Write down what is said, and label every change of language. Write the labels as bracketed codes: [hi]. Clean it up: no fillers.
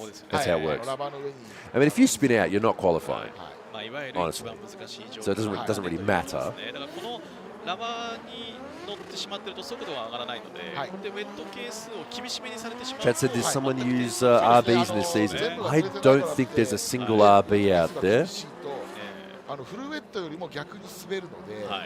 [en] That's how it works. I mean, if you spin out, you're not qualifying, honestly. So it doesn't really matter. [ja] ラバーに乗ってしまっていると速度が上がらないので、でウェット係数を厳しめにされてしまう。 [en] Chad said, "Did someone use RBs in this season?" I don't think there's a single RB out there. [ja] フルウェットよりも逆に滑るので。